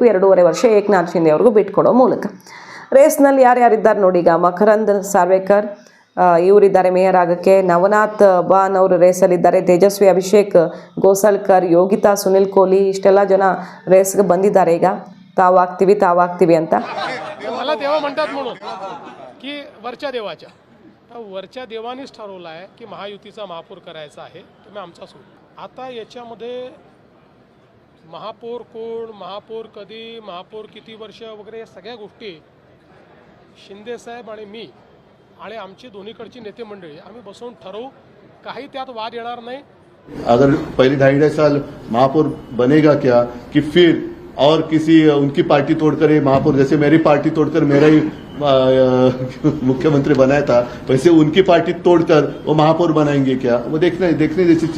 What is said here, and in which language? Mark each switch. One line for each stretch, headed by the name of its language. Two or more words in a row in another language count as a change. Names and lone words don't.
Kannada: 2.5 ವರ್ಷ ಏಕನಾಥ್ ಶಿಂದೆ ಅವ್ರಿಗೂ ಬಿಟ್ಕೊಡೋ ಮೂಲಕ. ರೇಸ್ನಲ್ಲಿ ಯಾರ್ಯಾರಿದ್ದಾರೆ ನೋಡಿ, ಈಗ ಮಕರಂದ್ ಸಾರ್ವೇಕರ್ ಇವರಿದ್ದಾರೆ ಮೇಯರ್ ಆಗಕ್ಕೆ. ನವನಾಥ್ ಬಾನ್ ಅವರು ರೇಸಲ್ಲಿದ್ದಾರೆ. ತೇಜಸ್ವಿ ಅಭಿಷೇಕ್ ಗೋಸಲ್ಕರ್, ಯೋಗಿತಾ ಸುನಿಲ್ ಕೋಹ್ಲಿ ಇಷ್ಟೆಲ್ಲ ಜನ ರೇಸ್ಗೆ ಬಂದಿದ್ದಾರೆ. ಈಗ तावागतीवी ಅಂತ
Marathi: मला देवा म्हणतात म्हणून की वरच्या देवाच्या वरच्या देवानेच ठरवलं आहे की महायुतीचा महापौर करायचा आहे, तुम्ही आमचा सोड. आता याच्यामध्ये महापौर कोण, महापौर कधी, महापौर किती वर्ष वगैरे या सगळ्या गोष्टी शिंदे साहेब आणि मी आणि आमची दोन्हीकडची नेते मंडळी आम्ही बसून ठरवू. काही त्यात वाद येणार नाही.
Hindi: अगर पहले 2.5 साल महापौर बनेगा क्या कि फिर और किसी उनकी पार्टी तोड़कर ये महापौर, जैसे मेरी पार्टी तोड़कर मेरा ही मुख्यमंत्री बनाया था, वैसे उनकी पार्टी तोड़कर वो महापौर बनाएंगे क्या? वो देखने जैसी चीज.